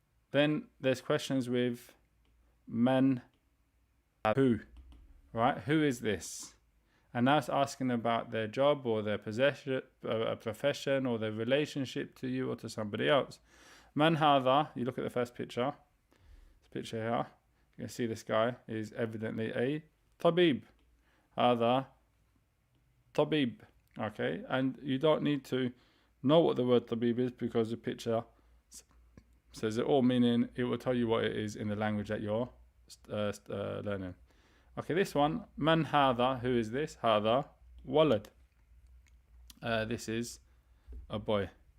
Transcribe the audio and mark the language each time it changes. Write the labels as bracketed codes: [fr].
[en] Then there's questions with man, who, right? Who is this? And now it's asking about their job or their possession, profession, or their relationship to you or to somebody else. Man هذا, you look at the first picture, this picture here, you can see this guy is evidently a طبيب. [ar] هذا طبيب, okay? [en] And you don't need to know what the word طبيب is, because the picture says it all, meaning it will tell you what it is in the language that you're learning. Okay, this one, man هذا, who is this? [ar] هذا ولد. [en] This is a boy.